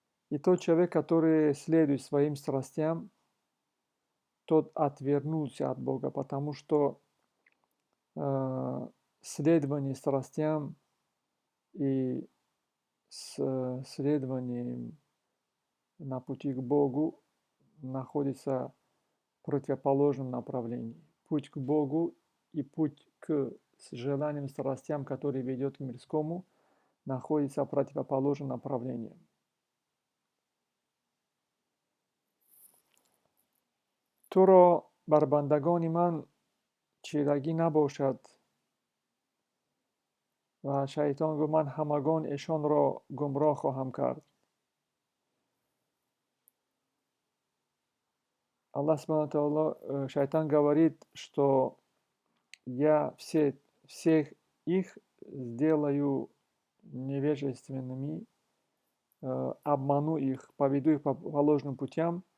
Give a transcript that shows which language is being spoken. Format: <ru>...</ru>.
<ru>И тот человек, который следует своим страстям, тот отвернулся от Бога, потому что следование страстям и следование на пути к Богу находится в противоположном направлении. Путь к Богу и путь к желаниям, страстям, который ведет к мирскому, находится в противоположном направлении.</ru> <tg>туро бар бандагони ман чирагӣ набошад ва шайтон гуфт ман ҳамагон эшонро гумроҳ хоҳам кард.</tg> <ru>Аллах субҳанаҳу ва таоло, шайтан говорит, что я всех их сделаю невежественными, обману их, поведу их по ложным путям.</ru>